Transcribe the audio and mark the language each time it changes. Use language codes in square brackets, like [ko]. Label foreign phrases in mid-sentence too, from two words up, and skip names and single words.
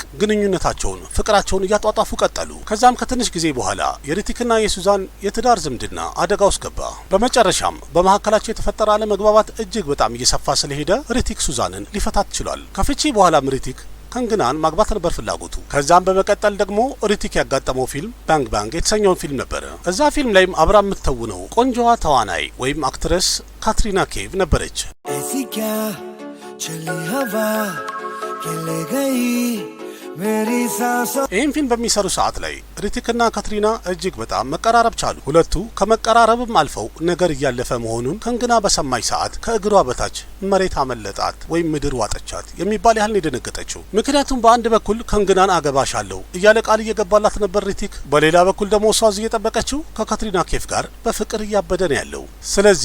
[am] ግንኙነታቸውን ፍቅራቸውን እያጧጧፉ ቀጠሉ። ከዛም ከትንሽ ጊዜ በኋላ የሪቲክና የሱዛን የትዳር ዝምድና አደጋ ውስጥ ገባ። በመጨረሻም በመካከላቸው የተፈጠረ አለመግባባት እጅግ በጣም እየሰፋ ስለሄደ ሪቲክ ሱዛንን ሊፈታት ችሏል። ከፍቺ በኋላም ሪቲክ ከንግናን ማግባት ነበር ፍላጎቱ። ከዛም በመቀጠል ደግሞ ሪቲክ ያጋጠመው ፊልም ባንግ ባንግ የተሰኘውን ፊልም ነበረ። እዛ ፊልም ላይም አብራ የምትተውነው ቆንጆዋ ተዋናይ ወይም አክትረስ ካትሪና ኬቭ ነበረች። [hi] ऐसी क्या चली हवा के ले गई मेरी सांसों [am] ይህን ፊልም በሚሰሩ ሰዓት ላይ ሪቲክና ካትሪና እጅግ በጣም መቀራረብ ቻሉ። ሁለቱ ከመቀራረብም አልፈው ነገር እያለፈ መሆኑን ከንግና በሰማች ሰዓት ከእግሯ በታች መሬት አመለጣት ወይም ምድር ዋጠቻት የሚባል ያህል የደነገጠችው። ምክንያቱም በአንድ በኩል ከንግናን አገባሻለሁ እያለ ቃል እየገባላት ነበር ሪቲክ፣ በሌላ በኩል ደግሞ እሷ እየጠበቀችው ከካትሪና ኬፍ ጋር በፍቅር እያበደ ነው ያለው። ስለዚህ